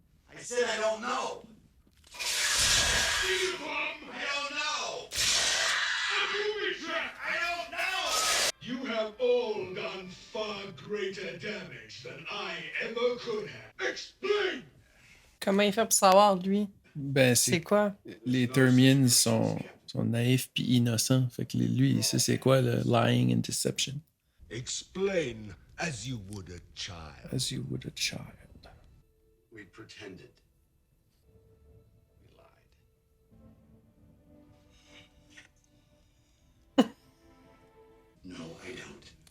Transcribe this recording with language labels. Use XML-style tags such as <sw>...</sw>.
<en>I said I don't know. I don't know. I don't know. You have all done far greater damage than I ever could have. Explain!</en> <fr>Comment il fait pour savoir, lui? Ben, C'est c'est quoi? les Termians sont naïfs puis innocents. Fait que lui, il sait c'est quoi le</fr> <en>lying and deception. Explain as you would a child. As you would a child. We pretended. We lied. No, I don't.</en>